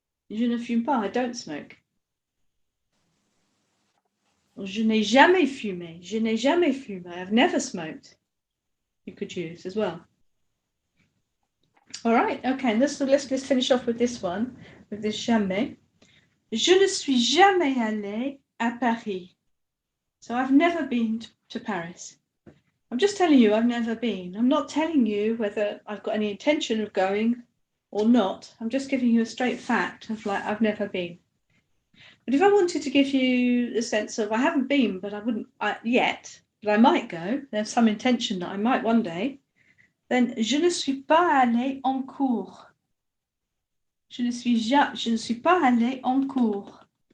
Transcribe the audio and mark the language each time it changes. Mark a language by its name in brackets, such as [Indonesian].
[French] Je ne fume pas, I don't smoke. Or je n'ai jamais fumé. Je n'ai jamais fumé. I've never smoked. You could use as well. [English] All right, okay, let's finish off with this one, with this jamais. [French] Je ne suis jamais allé à Paris. [English] So I've never been to Paris. I'm just telling you I've never been. I'm not telling you whether I've got any intention of going or not. I'm just giving you a straight fact of like, I've never been. But if I wanted to give you the sense of I haven't been, but I wouldn't yet, but I might go, there's some intention that I might one day, then je ne suis pas allé en cours. [French] Je ne suis pas allé en cours.